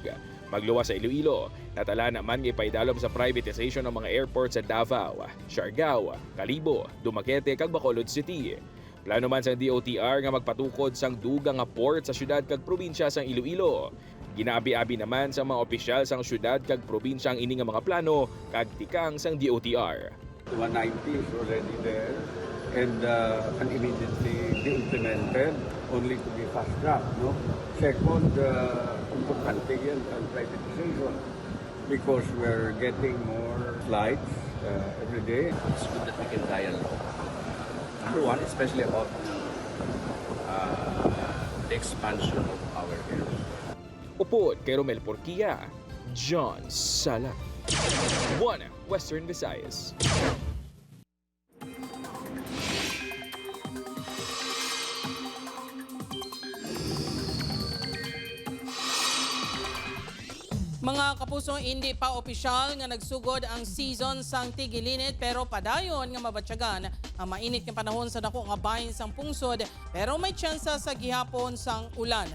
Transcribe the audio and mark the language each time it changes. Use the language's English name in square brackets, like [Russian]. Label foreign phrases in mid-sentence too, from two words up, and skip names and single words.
[Hiligaynon] Magluwas sa Iloilo, natala naman nga ipaidalom sa privatization ng mga airport sa Davao, Siargao, Kalibo, Dumaguete kag Bacolod City. Plano man sa DOTR nga magpatukod sang dugang nga port sa syudad kag probinsya sang Iloilo. Ginaabi-abi naman sa mga opisyal sang syudad kag probinsya ang ini nga mga plano kag tikang sang DOTR. [English] 190 is already there. and can immediately be implemented, only to be fast-tracked. No? Second, [Hiligaynon] importante yan ang privatization [English] because we're getting more flights every day. It's good that we can dialogue. Number one, especially about the expansion of our areas. [Hiligaynon] Upod kay Romel Porquia, John Sala. 1 Western Visayas. Mga kapuso, hindi pa opisyal nga nagsugod ang season sang tigilinit pero padayon nga mabatyagan ang mainit nga panahon sa dako nga bahin sang pungsod pero may tsansa sa gihapon sang ulan.